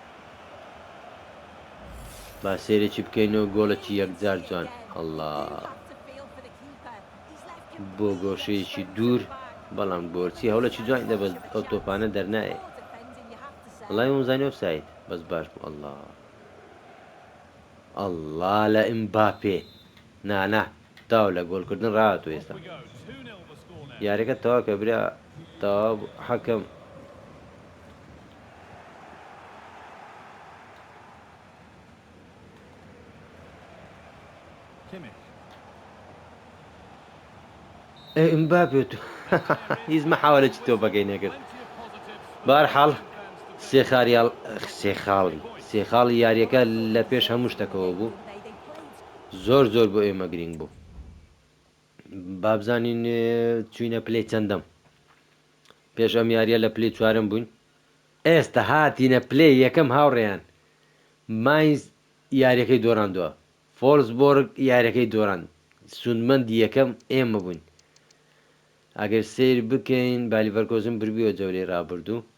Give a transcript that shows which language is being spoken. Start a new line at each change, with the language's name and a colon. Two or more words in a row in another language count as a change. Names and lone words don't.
Central Kurdish: با سێرێکی بکەینەوە گۆڵێکی یەکجار جوان ئەڵڵا بۆ گۆشەیەکی دوور بەڵام گۆرچی هەوڵێکی جوان دەبەست ئەو تۆپانە دەرنایە وڵای وزانانی ئۆفساید بەس باش بوو ئەڵڵا ئەڵڵا لە ئیمباپێ نانا تاو لە گۆڵکردن ڕاتوە ئێستا
English: We go 2-0 the score now.
Central Kurdish: یاریەکە تەوا کە برا تەوا حەکەم Kimmich. ئیمباپێ تو هیچ مەحاولێکی تۆپەکەی نەکرد
English: Plenty of positives.
Central Kurdish: بارحاڵ سێخاڵی یاریەکە لە پێش هەموو شتەکەەوە بوو زۆر بۆ ئێمە گرنگ بوو بابزانین چوینە پلەی چەندەم پێش ئەم یاریە لە پلەی چوارم بووین ئێستا هاتینە پلەی یەکەم هاوڕێیان ماینز یاریەکەی دۆڕاندووە فۆلسبۆرگ یاریەکەی دۆڕاند سودمەندی یەکەم ئێمە بووین ئەگەر سیر بکەین بالیڤەرکۆزن بردووە جەولەی ڕابردوو